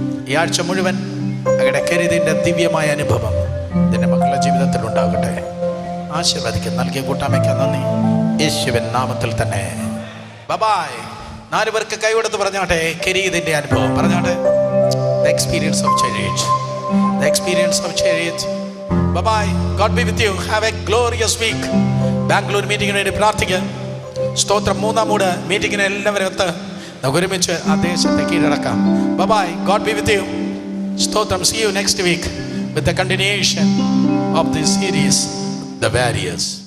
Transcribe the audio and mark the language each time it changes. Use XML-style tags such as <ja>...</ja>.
<ml>ഈ ആഴ്ച മുഴുവൻ അങ്ങയുടെ കരുതിൻ്റെ ദിവ്യമായ അനുഭവം നിന്റെ മക്കളുടെ ജീവിതത്തിൽ ഉണ്ടാകട്ടെ. ആശീർവദിക്കും. നൽകിയ കൂട്ടായ്മയ്ക്ക് നന്ദി, യേശുവിൻ നാമത്തിൽ തന്നെ. ബൈ. 4 പേർക്ക് കൈകൊടുത്ത് പറഞ്ഞാട്ടെ, കരീതിന്റെ അനുഭവം പറഞ്ഞാട്ടെ.</ml> <en>The experience of chariot. The experience of chariot. Bye. God be with you. Have a glorious week.</en> <ml>Bangalore മീറ്റിങ്ങിന് വേണ്ടി പ്രാർത്ഥിക്കാം. സ്തോത്രം. 3-ാം മൂട് മീറ്റിങ്ങിന് എല്ലാവരും ഒത്ത് നമുക്ക് ഒരുമിച്ച് ആ ദേശത്തെ കീഴടക്കാം.</ml> <en>Bye. God be with you. സ്തോത്രം. See you next week with the continuation of this series, The Warriors.</en>